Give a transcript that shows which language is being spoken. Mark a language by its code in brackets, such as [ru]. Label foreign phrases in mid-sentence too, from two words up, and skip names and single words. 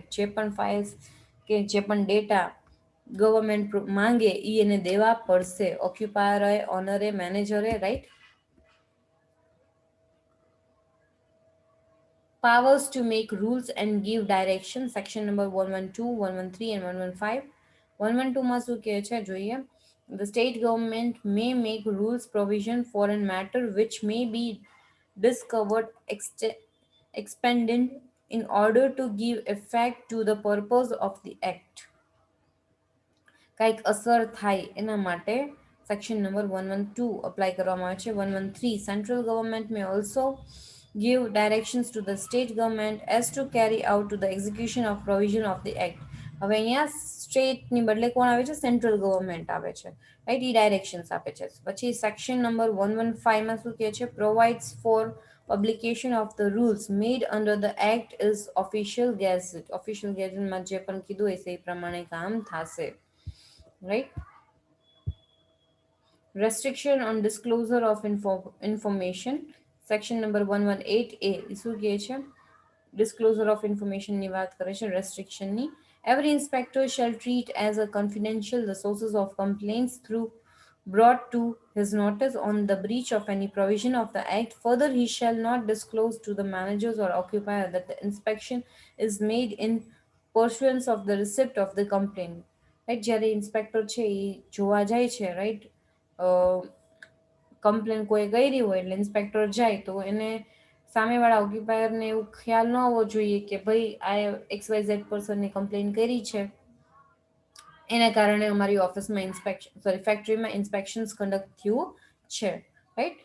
[gu] જે પણ files કે જે પણ ડેટા ગવર્મેન્ટ માંગે એ એને દેવા પડશે. ઓક્યુપાયરે, ઓનરે, મેનેજરે, રાઈટ. [en] Powers to make rules and give direction. Section number 112, 113 and 115. [gu] 112માં શું કહે છે જોઈએ. [en] The state government may make rules provision for a matter which may be discovered expended in order to give effect to the purpose of the act. [gu] કાંઈક અસર થાય એના માટે [en] section number [gu] 112 અપ્લાય કરવામાં આવે છે. [en] 113. central government may also give directions to the state government as to carry out to the execution of provision of the act. [gu] હવે અહીંયા સ્ટેટની બદલે કોણ આવે છે? [en] central government [gu] આવે છે, રાઈટ. એ ડાયરેક્શન્સ આપે છે. પછી [en] section number [gu] 115માં શું કહે છે? [en] provides for publication of the rules made under the act is official gazette. official gazette [gu] જે પણ કીધું હશે એ પ્રમાણે કામ થશે, right? [en] Restriction on disclosure of information. Section number 118A. [gu] શું કહે છે? [en] Disclosure of information [gu] ની વાત કરે છે, restriction ની. [en] Every inspector shall treat as a confidential the sources of complaints through brought to his notice on the breach of any provision of the act. Further, he shall not disclose to the managers or occupier that the inspection is made in pursuance of the receipt of the complaint. [gu] રાઈટ, જ્યારે ઇન્સ્પેક્ટર છે એ જોવા જાય છે, રાઈટ, કમ્પ્લેન કોઈ કરી હોય એટલે ઇન્સ્પેક્ટર જાય તો એને સામેવાળા ઓક્યુપાયરને એવું ખ્યાલ ન હોવો જોઈએ કે ભાઈ આ XYZ પર્સનની કમ્પ્લેન કરી છે, એના કારણે અમારી ઓફિસમાં ફેક્ટરીમાં [en] inspections conduct [gu] થયું છે, રાઈટ.